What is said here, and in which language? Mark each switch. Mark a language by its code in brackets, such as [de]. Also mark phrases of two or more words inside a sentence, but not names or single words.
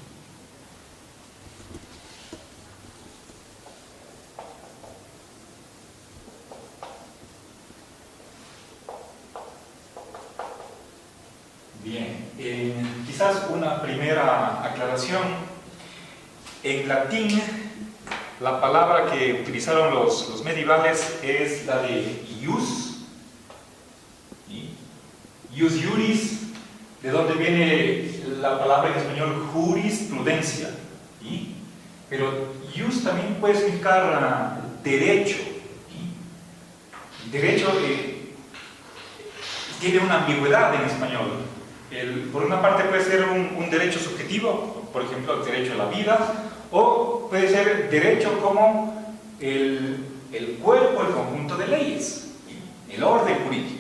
[es] Bien, quizás una primera aclaración. En latín, la palabra que utilizaron los medievales es la de ius, [la] ius iuris, [es] de donde viene la palabra en español jurisprudencia, pero ius también puede significar derecho. Derecho tiene una ambigüedad en español. Por una parte puede ser un derecho subjetivo, por ejemplo, el derecho a la vida, o puede ser derecho como el cuerpo, el conjunto de leyes, el orden jurídico.